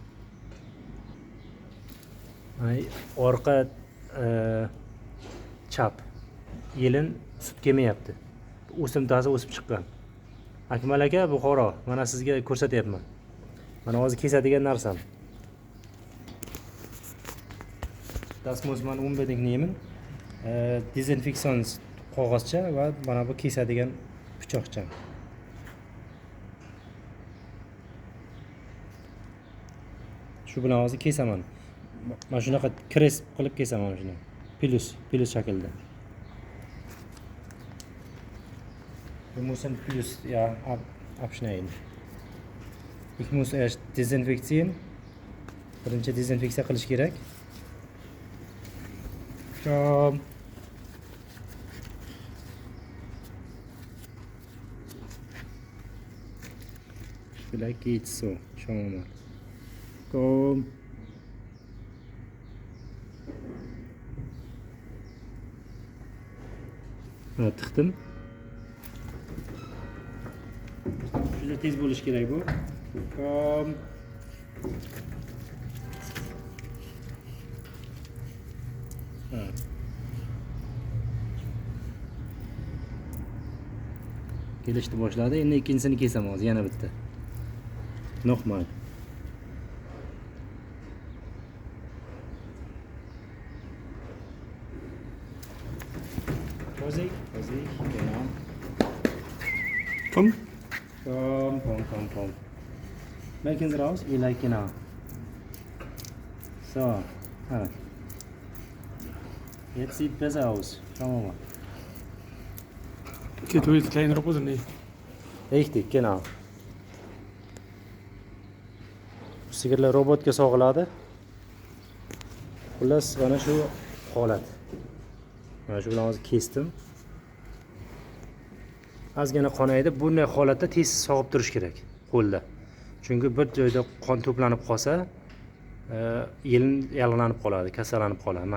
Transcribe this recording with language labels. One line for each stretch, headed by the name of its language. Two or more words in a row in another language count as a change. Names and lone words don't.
Uzbek: Ay, orqa chap yelin sut kelmayapti. O'simtasi o'sib chiqqan. Akmal aka Buxoro, mana sizga ko'rsatyapman. Mana hozir kesadigan narsam.
German: Das muss man unbedingt nehmen.
Uzbek: Dezinfeksions qog'ozcha va mana bu kesadigan pichoqcha. Shu bilan hozir kesaman. Mana shunaqa kresp qilib kesaman shuni. Plus shaklda.
German: Wir müssen plus ja abschneiden. Ich muss erst desinfizieren.
Uzbek: Birinchi dezinfeksiya qilish kerak.
German: Vielleicht geht's so. Schauen wir mal. Komm.
Uzbek: Ha, tiqdim. Juda tez bo'lish kerak bu.
German: Komm. Ha.
Uzbek: Kelishni boshladi. Endi ikkinchisini kesaman hozir yana bitta.
German: Nochmal. Vorsicht, genau. Komm. Komm. Melken Sie raus, vielleicht genau. So, ha. Jetzt sieht besser aus. Schauen wir mal. Okay, du willst kleinen Roboter nicht. Richtig, genau.
Uzbek: Sigirlar robotga sog'iladi. Xullas, mana shu holat. Mana shu bilan hozir kesdim. Ozgina qonaydi. Bunday holatda tez sog'ib turish kerak qo'lda. Chunki bir joyda qon to'planib qolsa, yelin yalg'lanib qoladi, kasallanib qoladi, maset bo'ladi.